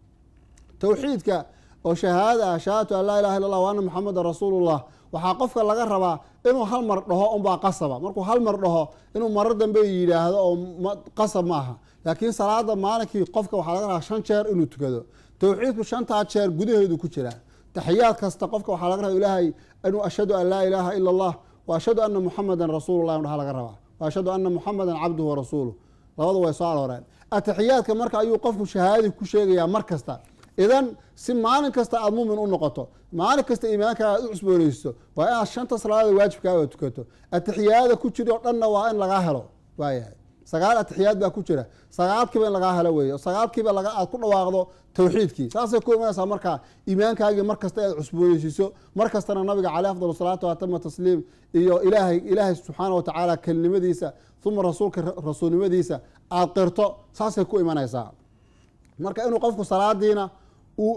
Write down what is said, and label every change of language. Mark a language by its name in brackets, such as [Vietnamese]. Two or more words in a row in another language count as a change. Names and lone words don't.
[Somali] tawxiidka oo [Arabic] شهادة أن لا إله إلا الله وأن محمدا رسول الله [Somali] waxaa qofka laga rabaa inuu hal mar dhaho baa qasaba markuu hal mar dhaho inuu marar dambe yiraahdo oo qasab maaha laakiin salaada maalinkii qofka waxaa laga rabaa 5 jeer inuu tukado tawxiidku 5 jeer gudaheedu ku jira taxiyaad kasta qofka waxaa laga rabaa ilaahay inuu [Arabic] أشهد أن لا إله إلا الله وأشهد أن محمدا رسول الله [Somali] waxa laga rabaa [Arabic] وأشهد أن محمدا عبده ورسوله [Somali] labadu way soo arooreen ataxiyaadka marka ayuu qofku shahaadi ku sheegayaa mar kasta idan si maalin kasta aad muumin u noqoto maalin kasta iimaanka aad u cusboonayso waa inaad 5 salaadood waajibkaaga tukato ataxiyaada ku jiro dhanna waa in laga helo waayahay sagaal ataxiyaad baa ku jira sagaalkiiba in laga helo weeyo sagaalkiiba aad ku dhawaaqdo tawxiidkii saasay ku imanaysaa marka iimaankaaga mar kasta aad cusboonaysiiso mar kastana nabiga kaleey [Arabic] أفضل الصلاة وأتم التسليم [Somali] iyo ilaahay [Arabic] سبحانه وتعالى [Somali] kalimadiisa thumma rasuulnimadiisa aad qirto saasay ku imanaysaa marka inuu qofku salaadiina uu